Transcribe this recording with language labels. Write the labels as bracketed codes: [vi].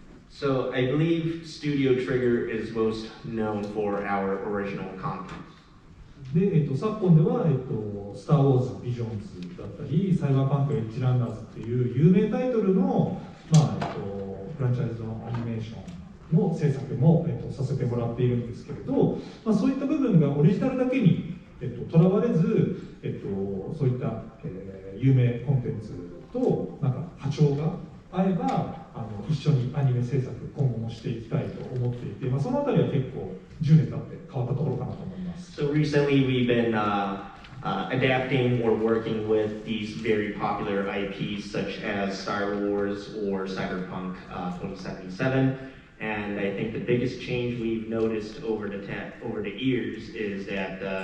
[en] So I believe Studio Trigger is most known for our original content. [ja] で、昨今では、スター・ウォーズ・ビジョンズだったり、サイバーパンク・エッジ・ランナーズっていう有名タイトルの、フランチャイズのアニメーションの制作も、させてもらっているんですけれど、そういった部分がオリジナルだけにとらわれず、そういった、有名コンテンツとなんか波長が合えば一緒にアニメ制作今後もしていきたいと思っていて、そのあたりは結構10年経って変わったところかなと思います。 [en] So recently we've been adapting or working with these very popular IPs such as Star Wars or Cyberpunk 2077, and I think the biggest change we've noticed over the years is that